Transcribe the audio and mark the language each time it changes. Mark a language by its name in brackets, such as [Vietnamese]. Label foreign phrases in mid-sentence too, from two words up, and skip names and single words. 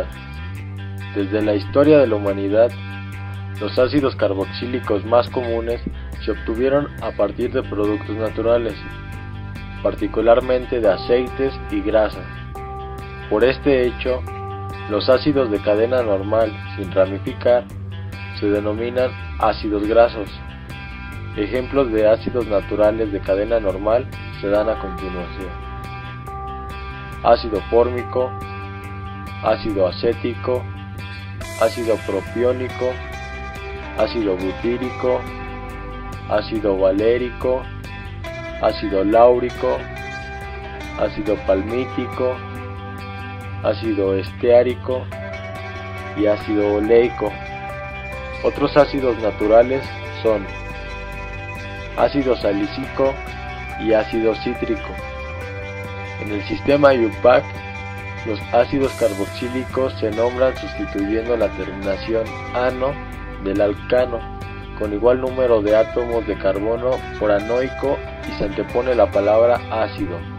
[Spanish] Desde la historia de la humanidad, los ácidos carboxílicos más comunes se obtuvieron a partir de productos naturales, particularmente de aceites y grasas. Por este hecho, los ácidos de cadena normal sin ramificar se denominan ácidos grasos. Ejemplos de ácidos naturales de cadena normal se dan a continuación: ácido fórmico, ácido acético, ácido propiónico, ácido butírico, ácido valérico, ácido láurico, ácido palmítico, ácido esteárico y ácido oleico. Otros ácidos naturales son ácido salicílico y ácido cítrico. En el sistema IUPAC, los ácidos carboxílicos se nombran sustituyendo la terminación ano del alcano con igual número de átomos de carbono por anoico y se antepone la palabra ácido.